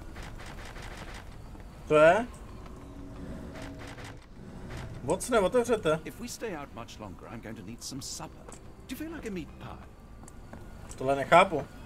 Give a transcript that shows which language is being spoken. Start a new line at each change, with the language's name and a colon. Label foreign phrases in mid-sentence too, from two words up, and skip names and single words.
Czech: To je? Moc neotevřete.
English: If we stay out much longer, I'm going to need some supper. Do you feel like a meat pie?
Czech: Tohle nechápu.